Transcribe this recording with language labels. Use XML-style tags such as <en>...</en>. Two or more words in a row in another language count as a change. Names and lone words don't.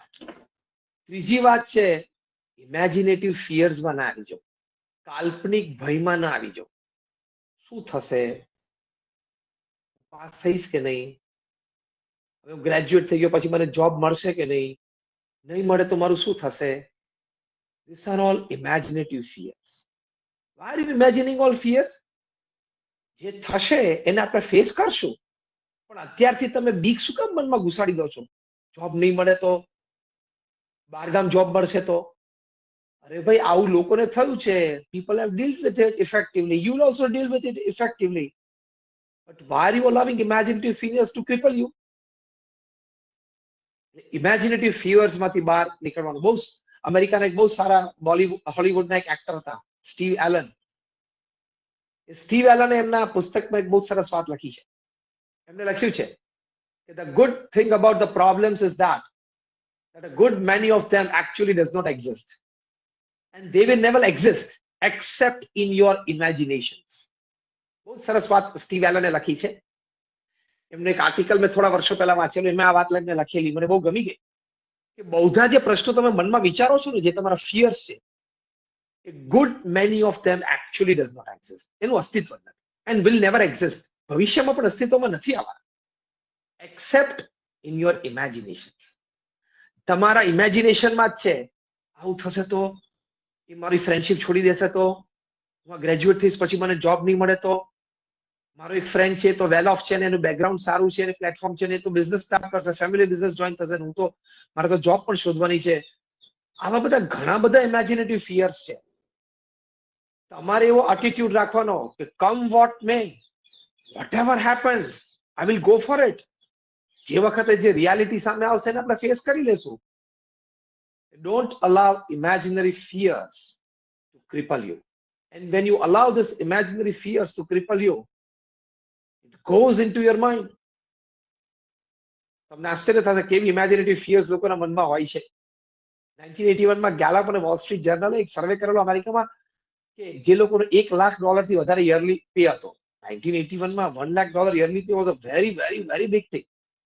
<gu>ત્રીજી વાત છે ઇમેજિનેટિવ ફિયર્સમાં ના આવી જાઓ, કાલ્પનિક ભયમાં ના આવી જાઓ. શું થશે? પાસ થઈશ કે નહીં? હવે હું ગ્રેજ્યુએટ થઈ ગયો પછી મને જોબ મળશે કે નહીં? નહીં મળે તો મારું શું થશે?</gu> <en>These are all imaginative fears. Why are you imagining all fears?</en> <gu>જે થશે એને આપણે ફેસ કરશું, પણ અત્યારથી તમે બીક શું કામ મનમાં ઘુસાડી દો છો? જોબ નહીં મળે તો, બહારગામ જોબ મળશે તો? અરે ભાઈ આવું લોકોને થયું છે.</gu> <en>People have dealt with it effectively. You will also deal with it effectively. But why are you allowing imaginative fears to cripple you? imaginative fears</en> <gu>માંથી બહાર નીકળવાનું. બહુ અમેરિકાના એક બહુ સારા હોલીવુડના એક એક્ટર હતા, સ્ટીવ એલન. સ્ટીવ એલને એમના પુસ્તકમાં એક બહુ સરસ વાત લખી છે. એમને લખ્યું છે કે</gu> <en>the good thing about the problems is that a good many of them actually does not exist and they will never exist except in your imaginations.</en> <gu>બહુ સરસ વાત સ્ટીવ એલને લખી છે. એમને એક આર્ટિકલ મેં થોડા વર્ષો પહેલા વાંચેલું, એમાં આ વાત લઈને લખેલી, મને બહુ ગમી ગઈ કે બધા જે પ્રશ્નો તમે મનમાં વિચારો છો ને, જે તમારા ફિયર્સ છે,</gu> <en>a good many of them actually does not exist.</en> <gu>એનું અસ્તિત્વ નથી</gu> <en>and will never exist.</en> <gu>ભવિષ્યમાં પણ અસ્તિત્વમાં નથી આવવાના</gu> <en>except in your imaginations.</en> <gu>તમારા ઇમેજિનેશનમાં જ છે. આવું થશે તો, એ મારી ફ્રેન્ડશિપ છોડી દેશે તો, હું ગ્રેજ્યુએટ થઈશ પછી મને જોબ નહીં મળે તો, મારો એક ફ્રેન્ડ છે તો</gu> <en>well off</en> <gu>છે અને એનું બેકગ્રાઉન્ડ સારું છે અને પ્લેટફોર્મ છે ને તો</gu> <en>business start</en> <gu>કરશે,</gu> <en>family business join</en> <gu>થશે, હું તો મારે તો જોબ પણ શોધવાની છે. આવા બધા ઘણા બધા</gu> <en>imaginative fears</en> <gu>છે. તમારે એવો એટીટ્યુડ રાખવાનો કે</gu> <en>come what may, whatever happens, I will go for it.</en> <gu>જે વખતે જે રિયાલિટી સામે આવશે ને આપણે ફેસ કરી લેશું.</gu> <en>Don't allow imaginary fears to cripple you. And when you allow this imaginary fears to cripple you, it goes into your mind.</en> <gu>તમને આશ્ચર્ય થશે કેવી</gu> <en>imaginative fears</en> <gu>લોકોના મનમાં હોય છે. 1981 માં ગેલપ અને વોલ સ્ટ્રીટ જર્નલે એક સર્વે કરેલો અમેરિકામાં કે જે લોકોનો $1 લાખ થી વધારે</gu> <en>yearly pay</en> <gu>હતો.</gu> <en>1981 માં $1 લાખ yearly pay was a very very very big thing.</en>